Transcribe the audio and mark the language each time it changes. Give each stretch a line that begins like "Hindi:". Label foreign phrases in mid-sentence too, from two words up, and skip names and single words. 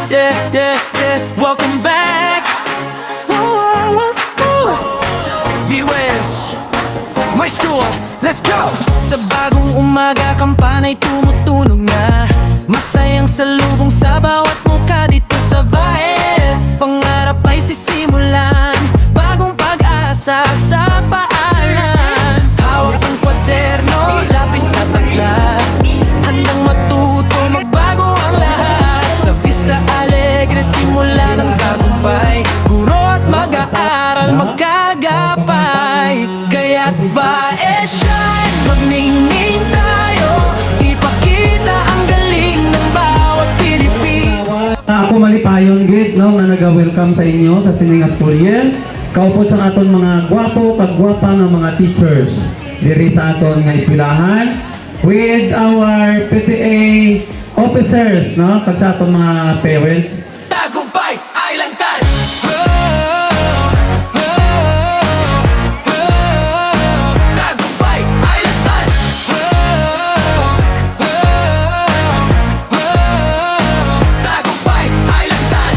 English: Welcome back. US, my school, let's go.
Filipino: Sa bagong umaga, kampana'y tumutunog na. Masayang salubong sa bawat mukha dito sa VAES. Pangarap ay sisimulan, bagong pag-asa sa paalan. Hawak ang kwaderno, lapis sa aklat, handang matuto, magbago ang lahat. Sa Vista Alegre, simula ng tagumpay. Guro at mag-aaral, magkagapay. Kaya't VAES shine, magningning tayo. Ipakita ang galing ng bawat Pilipino.
Hiligaynon: Ako malipayon gid no nga naga-welcome sa inyo sa Sininga School Year. Kaupod sa aton mga gwapo kagwapa nga mga teachers diri sa aton nga eskwelahan
English: with our PTA officers
Hiligaynon: no kag sa aton mga parents.
Filipino: Tagumpay ay lantad. Tagumpay ay lantad. Tagumpay ay lantad.